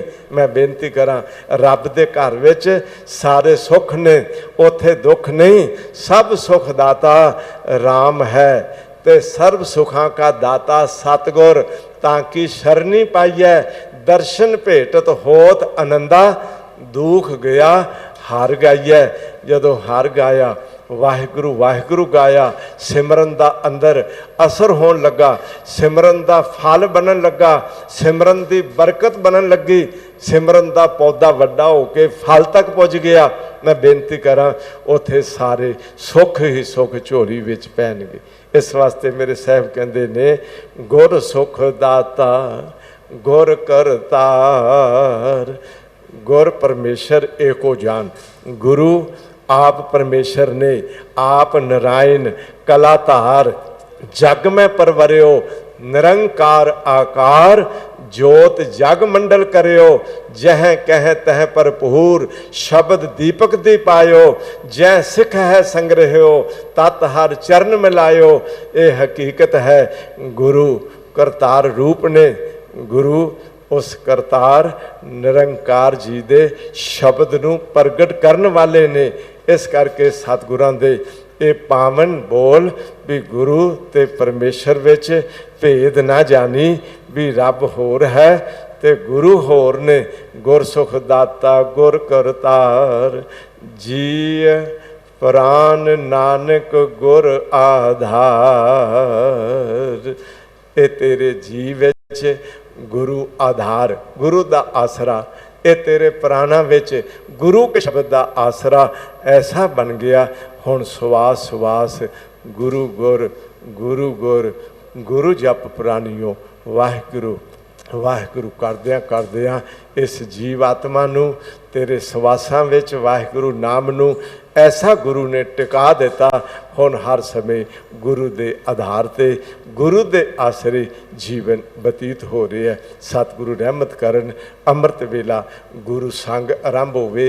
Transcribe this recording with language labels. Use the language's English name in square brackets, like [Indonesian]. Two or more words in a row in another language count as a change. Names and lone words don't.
[Punjabi] ਮੈਂ ਬੇਨਤੀ ਕਰਾਂ, ਰੱਬ ਦੇ ਘਰ ਵਿਚ ਸਾਰੇ ਸੁੱਖ ਨੇ, ਉੱਥੇ ਦੁੱਖ ਨਹੀਂ। ਸਭ ਸੁਖ ਦਾਤਾ ਰਾਮ ਹੈ, ਤੇ ਸਰਬ ਸੁਖਾ ਕਾ ਦਾਤਾ ਸਤਿਗੁਰ। ਤਾਕੀ ਸਰਣੀ ਪਾਈਐ ਦਰਸਨ ਭੇਟਤ ਹੋਤ ਅਨੰਦਾ ਦੁਖ ਗਇਆ ਹਰਿ ਗਾਈਐ। ਜਦੋਂ ਹਰਿ ਗਾਇਆ ਵਾਹਿਗੁਰੂ ਵਾਹਿਗੁਰੂ ਗਾਇਆ, ਸਿਮਰਨ ਦਾ ਅੰਦਰ ਅਸਰ ਹੋਣ ਲੱਗਾ, ਸਿਮਰਨ ਦਾ ਫਲ ਬਣਨ ਲੱਗਾ, ਸਿਮਰਨ ਦੀ ਬਰਕਤ ਬਣਨ ਲੱਗੀ, ਸਿਮਰਨ ਦਾ ਪੌਦਾ ਵੱਡਾ ਹੋ ਕੇ ਫਲ ਤਕ ਪੁੱਜ ਗਿਆ। ਮੈਂ ਬੇਨਤੀ ਕਰਾਂ ਉੱਥੇ ਸਾਰੇ ਸੁੱਖ ਹੀ ਸੁੱਖ ਝੋਲੀ ਵਿਚ ਪੈਣਗੇ। ਇਸ ਵਾਸਤੇ ਮੇਰੇ ਸਾਹਿਬ ਕਹਿੰਦੇ ਨੇ ਗੁਰ ਸੁਖਦਾਤਾ ਗੁਰ ਕਰਤਾਰ, ਗੁਰ ਪਰਮੇਸਰ ਏਕੋ ਜਾਣ। ਗੁਰੂ ਆਪ ਪਰਮੇਸਰ ਨੇ, ਆਪ ਨਰਾਇਣ ਕਲਾਧਾਰ, ਜਗ ਮਹਿ ਪਰਵਰਿਯਉ, ਨਿਰੰਕਾਰ ਆਕਾਰ, ਜੋਤਿ ਜਗ ਮੰਡਲ ਕਰਿਯਉ, ਜਹ ਕਹ ਤਹ ਭਰਪੂਰ, ਸਬਦੁ ਦੀਪਕਿ ਦੀਪਾਯਉ, ਜਹ ਸਿਖ਼ ਹੈ ਸੰਗ੍ਰਹਿਯਉ, ਤਤ ਹਰਿ ਚਰਣ ਮਿਲਾਯਉ। ਏ ਹਕੀਕਤ ਹੈ ਗੁਰੂ ਕਰਤਾਰ ਰੂਪ ਨੇ, ਗੁਰੂ ਉਸ ਕਰਤਾਰ ਨਿਰੰਕਾਰ ਜੀ ਦੇ ਸ਼ਬਦ ਨੂੰ ਪ੍ਰਗਟ ਕਰਨ ਵਾਲੇ ਨੇ। ਇਸ ਕਰਕੇ ਸਤਿਗੁਰਾਂ ਦੇ ਏ ਪਾਵਨ ਬੋਲ ਭੀ ਗੁਰੂ ਤੇ ਪਰਮੇਸਰ ਵਿਚ ਭੇਦ ਨਾ ਜਾਣੀ, ਭੀ ਰੱਬ ਹੋਰ ਹੈ ਤੇ ਗੁਰੂ ਹੋਰ ਨੇ। ਗੁਰ ਸੁਖਦਾਤਾ ਗੁਰ ਕਰਤਾਰ, ਜੀਅ ਪ੍ਰਾਣ ਨਾਨਕ ਗੁਰ ਆਧਾਰ। ਏ ਤੇਰੇ ਜੀਅ ਵਿਚ ਗੁਰੂ ਆਧਾਰ, ਗੁਰੂ ਦਾ ਆਸਰਾ, ਏ ਤੇਰੇ ਪ੍ਰਾਣਾਂ ਵਿਚ ਗੁਰੂ ਕੇ ਸ਼ਬਦ ਦਾ ਆਸਰਾ ਐਸਾ ਬਣ ਗਿਆ। ਹੁਣ ਸੁਆਸ ਸੁਆਸ ਗੁਰੂ ਗੁਰ ਗੁਰੂ ਗੁਰ, ਗੁਰੂ ਜਪ ਪ੍ਰਾਣੀਓ ਵਾਹਿਗੁਰੂ ਵਾਹਿਗੁਰੂ ਕਰਦਿਆਂ ਕਰਦਿਆਂ ਇਸ ਜੀਵ ਆਤਮਾ ਨੂੰ ਤੇਰੇ ਸੁਆਸਾਂ ਵਿਚ ਵਾਹਿਗੁਰੂ ਨਾਮ ਨੂੰ ਐਸਾ ਗੁਰੂ ਨੇ ਟਿਕਾ ਦਿੱਤਾ। ਹੁਣ ਹਰ ਸਮੇਂ ਗੁਰੂ ਦੇ ਆਧਾਰ ਤੇ ਗੁਰੂ ਦੇ ਆਸਰੇ ਜੀਵਨ ਬਤੀਤ ਹੋ ਰਿਹਾ ਹੈ। ਸਤਿਗੁਰੂ ਰਹਿਮਤ ਕਰਨ, ਅੰਮ੍ਰਿਤ ਵੇਲਾ ਗੁਰੂ ਸੰਗ ਆਰੰਭ ਹੋਵੇ।